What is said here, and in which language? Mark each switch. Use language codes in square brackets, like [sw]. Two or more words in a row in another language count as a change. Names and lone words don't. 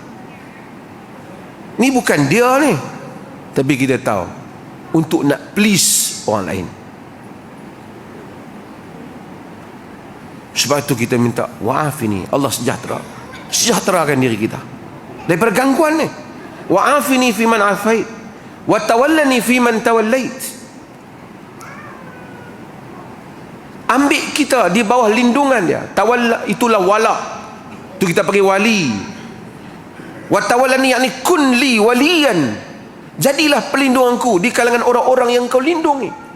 [ms] Ni bukan dia ni. Tapi kita tahu, untuk nak please orang lain. Sebab itu kita minta wa'afini, Allah sejahterakan diri kita daripada gangguan ni. [ar] وعافني فيمن عافيت وتولني فيمن توليت. [ms] Ambil kita di bawah lindungan dia. Tawalla itulah wala, itu kita panggil wali. [ar] وتولني [ms] yakni [ar] كن لي وليا, [ms] jadilah pelindunganku di kalangan orang-orang yang kau lindungi.